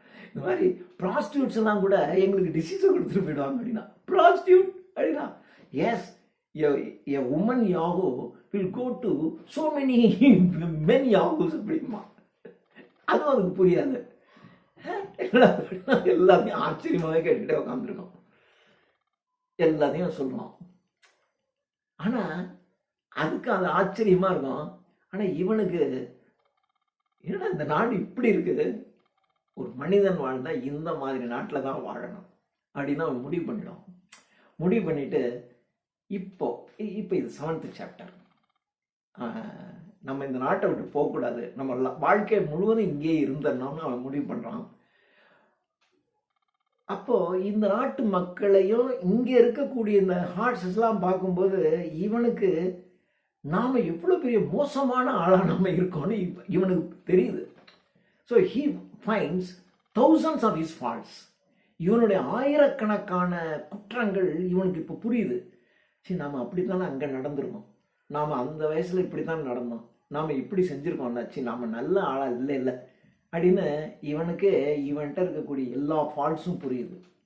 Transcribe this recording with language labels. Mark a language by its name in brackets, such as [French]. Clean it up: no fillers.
[Tamil] இந்த மாதிரி ப்ராஸ்டியூட்ஸ் எல்லாம் கூட எங்களுக்கு டிசீஸை கொடுத்துட்டு போயிடுவாங்க. அப்படின்னா ப்ராஸ்டியூட் அப்படின்னா S, [English] a woman yahoo will go to so many men yahoos [Tamil] அப்படிமா. அதுவும் அதுக்கு புரியாது. எல்லாத்தையும் ஆச்சரியமாகவே கேட்டுக்கிட்டே உட்காந்துருக்கோம், எல்லாத்தையும் சொல்லுவோம். ஆனால் அதுக்கு அது ஆச்சரியமாக இருக்கும். ஆனால் இவனுக்கு என்னடா இந்த நாடு இப்படி இருக்குது, ஒரு மனிதன் வாழ்ந்தால் இந்த மாதிரி நாட்டில் தான் வாழணும் அப்படின்னு அவன் முடிவு பண்ணிடும். முடிவு பண்ணிட்டு இப்போ இது 7th சாப்டர், நம்ம இந்த நாட்டை விட்டு போகக்கூடாது, நம்ம வாழ்க்கை முழுவதும் இங்கே இருந்தோம்னு அவன் முடிவு பண்ணுறான். அப்போது இந்த நாட்டு மக்களையும் இங்கே இருக்கக்கூடிய இந்த ஹார்ட்ஸஸ்லாம் பார்க்கும்போது இவனுக்கு நாம் எவ்வளோ பெரிய மோசமான ஆளாக நாம் இருக்கோன்னு இவனுக்கு தெரியுது. [English] So he finds thousands of his faults. [Tamil] இவனுடைய ஆயிரக்கணக்கான குற்றங்கள் இவனுக்கு இப்போ புரியுது. சரி, நாம் அப்படி தானே அங்கே நடந்திருக்கோம், நாம் அந்த வயசில் இப்படி தான் நடந்தோம், நாம் இப்படி செஞ்சுருக்கோம்னா, சரி நாம் நல்ல ஆளாக இல்லை அப்படின்னு இவன்கிட்ட இருக்கக்கூடிய எல்லா ஃபால்ட்ஸும் புரியுது.